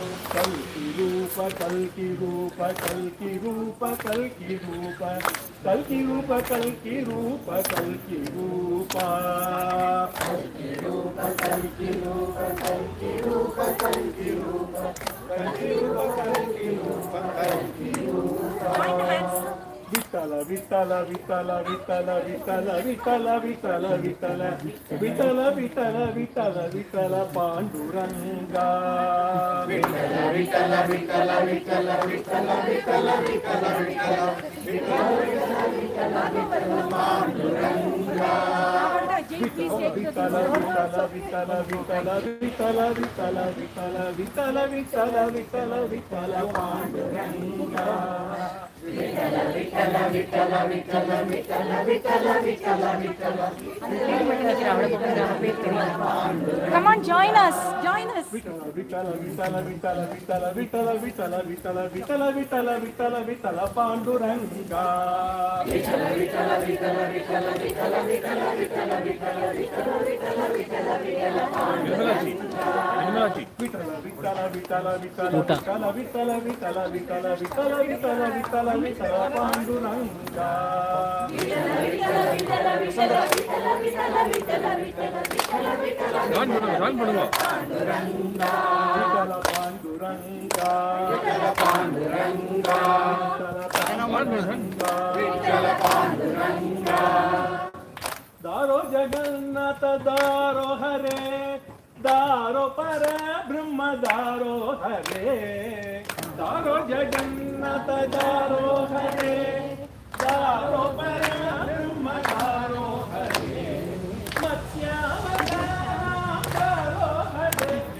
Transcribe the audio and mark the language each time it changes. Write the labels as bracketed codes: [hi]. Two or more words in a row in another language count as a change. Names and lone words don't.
[en] Kalki Rupa, Kalki Rupa, Kalki Rupa, Kalki Rupa, Kalki Rupa, Kalki Rupa, Kalki Rupa, Kalki Rupa, Kalki Rupa, Kalki Rupa, Kalki Rupa, Kalki Rupa, Kalki Rupa, Kalki Rupa. Vitala, Vitala, Vitala, Vitala, Vitala, Vitala, Vitala, Vitala, Vitala, Vitala, Vitala, Vitala, Panduranga. Vitala, Vitala, Vitala, Vitala, Vitala, Vitala, Vitala, Vitala, Vitala, Vitala, Vitala, Panduranga. Vitala, Vitala, Vitala, Vitala, Vitala, Vitala, Vitala, Vitala, Vitala, Vitala, Vitala, Panduranga. Vitala, Vitala, Vitala, Vitala, Vitala, Vitala, Vitala, Vitala, Come on, join us. Join us. Vitala, Vitala, Vitala, Vitala, Vitala, Vitala, Vitala, Vitala, Vitala, Vitala, Vitala, Vitala, Panduranga. Vitala, Vitala, Vitala, Vitala, Vitala, Vitala, Vitala, Vitala, Vitala, Vitala, Vitala, Vitala, Panduranga. Vitala, Vitala, Vitala, Vitala, Vitala, Vitala, Vitala, Vitala, Vitala, Vitala, Vitala, Vitala, Panduranga. Vitala, Vitala, Vitala, Vitala, Vitala, Vitala, Vitala, Vitala, Vitala, Vitala, Vitala, Panduranga. Vitala, Panduranga. Vitala, Panduranga. Vitala, Panduranga. Vitala, Panduranga. [sa] Daro Jagannatha Daro Hare, Daro Para Brahma Daro Hare, Daro Jagannatha Daro Hare, Daro Para Brahma Daro Hare, Matsyavataram Daro Hare,